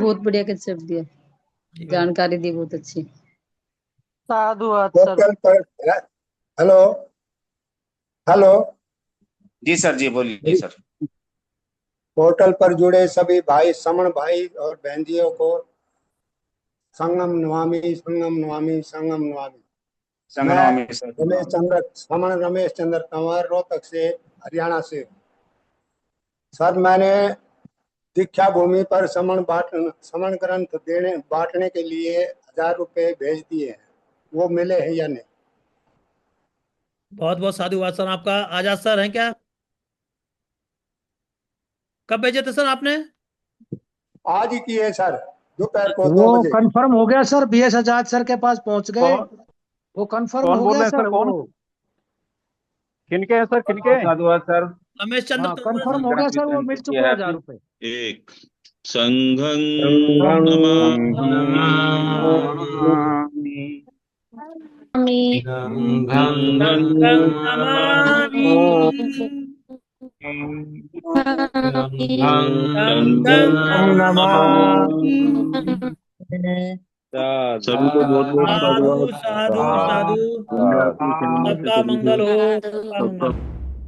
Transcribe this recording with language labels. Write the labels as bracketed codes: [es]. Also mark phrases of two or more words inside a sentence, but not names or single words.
[hi] बहुत बढ़िया कंसेप्ट दिया, जानकारी दी बहुत अच्छी। साधुवाद सर। पोर्टल पर हेलो हेलो जी सर, जी बोलिए सर। पोर्टल पर जुड़े सभी भाई, समण भाई और बहनजियों को [pi] संगम नमामि, संगम नमामि, संगम नमामि। [hi] संगनवा मैं में सर। समण रमेश चंद्र तंवर, रोहतक से, हरियाणा से। सर, मैंने दीक्षा भूमि पर समण ग्रंथ बांटने के लिए 1000 रुपए भेज दिए हैं, वो मिले हैं या नहीं? बहुत बहुत साधुवाद सर आपका। आजाद सर हैं क्या? कब भेजे थे सर आपने? आज ही किए सर, दोपहर को 2 वो बजे। कंफर्म हो गया सर, बीएस आजाद सर के पास पहुंच गए। वो कंफर्म कौन हो बोल गया रहे हैं सर? कौन? वो। किनके हैं सर, किनके? साधुवाद सर। रमेश चंद्र हाँ, तंवर कंफर्म हो गया सर, वो मिल चुका है 1000 रुपए। [pi] एक संघं संघं नमामि संघं नमामि, संघं नमामि। [hi] सभी को बहुत बहुत साधु साधुवाद। [pi] साधु साधु। [hi] सबका मंगल हो, सबका मंगल हो।